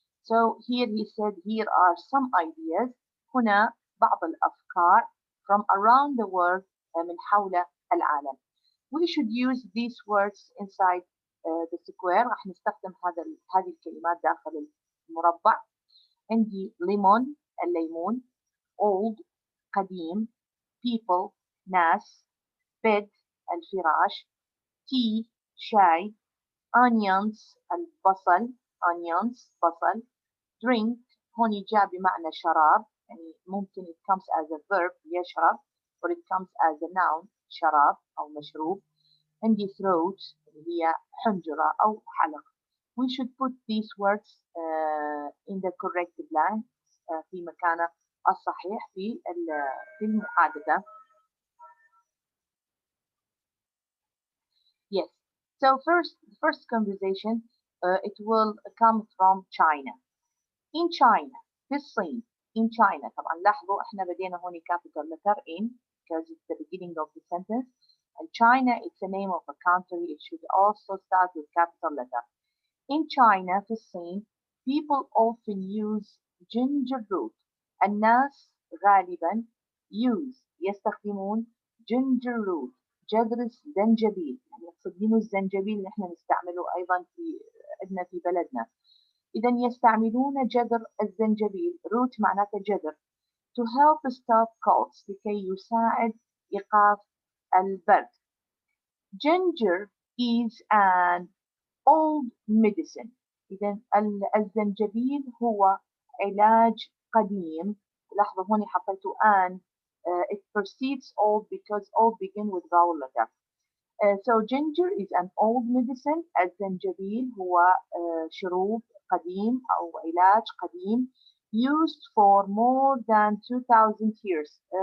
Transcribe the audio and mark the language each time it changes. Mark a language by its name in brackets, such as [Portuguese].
[English] So here he said here are some ideas. [Arabic] هنا بعض الأفكار [English] from around the world [Arabic] من حول العالم. [English] We should use these words inside the square. [Arabic] راح نستخدم هذه الكلمات داخل المربع. عندي lemon الليمون، old قديم، people ناس، bed الفراش، tea شاي، onions البصل onions بصل، drink هون جاء بمعنى شراب، يعني ممكن [English] it comes as a verb [Arabic] يشرب [English] or it comes as a noun [Arabic] شراب أو مشروب. عندي throat اللي هي حنجرة أو حلق. [English] We should put these words in the correct blank [Arabic] في مكانه الصحيح في المحادثة. [English] Yes. So first conversation it will come from China. In China في الصين in China [Arabic] طبعا لاحظوا احنا بدينا هون [English] capital letter in because it's the beginning of the sentence. And China it's the name of a country. It should also start with capital letter. In China [Arabic] في الصين [English] people often use ginger root. [Arabic] الناس غالبا يستخدمون ginger root جذر الزنجبيل، يعني يقصدون الزنجبيل اللي احنا نستعمله ايضا عندنا في بلدنا. اذا يستعملون جذر الزنجبيل root معناته جذر [English] to help stop colds [Arabic] لكي يساعد إيقاف البرد. [English] Ginger is an old medicine. [Arabic] إذا الزنجبيل هو علاج قديم. لاحظوا هون حطيته an it precedes old [English] because old begin with vowel letter. So ginger is an old medicine. [Arabic] الزنجبيل هو شروب قديم أو علاج قديم [English] used for more than 2000 years.